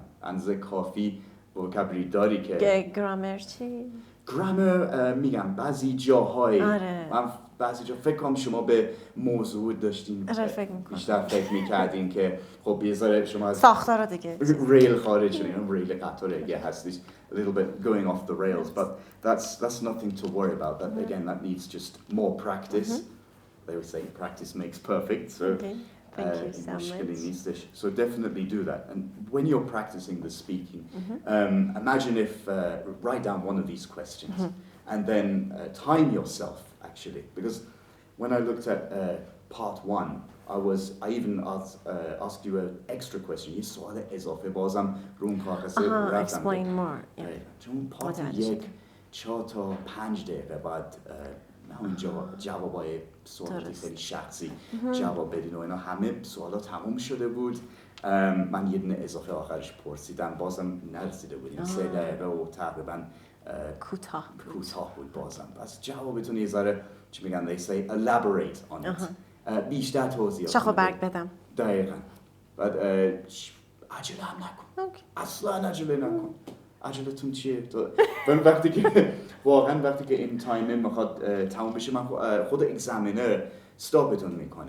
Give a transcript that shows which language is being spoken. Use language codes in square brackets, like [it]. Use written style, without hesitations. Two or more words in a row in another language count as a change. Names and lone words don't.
[fa] اندازه کافی vocabulary داری که گرامر چی؟ گرامر میگم بعضی جاهای من بعضی جا فکر کنم شما به موضوع داشتین بیشتر فکر میکردین که خب یه ذره شما از ساختار دیگه ریل خارج شدین. ریل قطار یه هستش [en] a little bit going off the rails, but that's nothing to worry about. That again, that needs just more practice. They would say practice makes perfect. So thank you so much. So definitely do that. And when you're practicing the speaking, imagine if write down one of these questions and then time yourself actually, because when I looked at part 1, I even asked you an extra question. You saw that [fa] اضافه بازم رو اون کاغذ رفتم. [en] Explain more. [fa] چون پارت 1 4 تا 5 دقیقه بعد همین جوابای سوالات خیلی شخصی جواب بدین و اینا همه سوالات تموم شده بود. من یه دونه اضافه آخرش پرسیدم بازم نرسیده بودیم 3 دقیقه و تقریبا کوتاه بود بازم. پس جوابتون یه ذره چی میگن [en] they say elaborate on it. [fa] بیشتر توضیح شاخ و برگ بدم. دقیقاً. بعد عجله هم نکن. اصلا عجله نکن. عجلتون چیه؟ وقتی که این تایمه میخواد تموم بشه من خود اگزامینر استاپتون میکنه.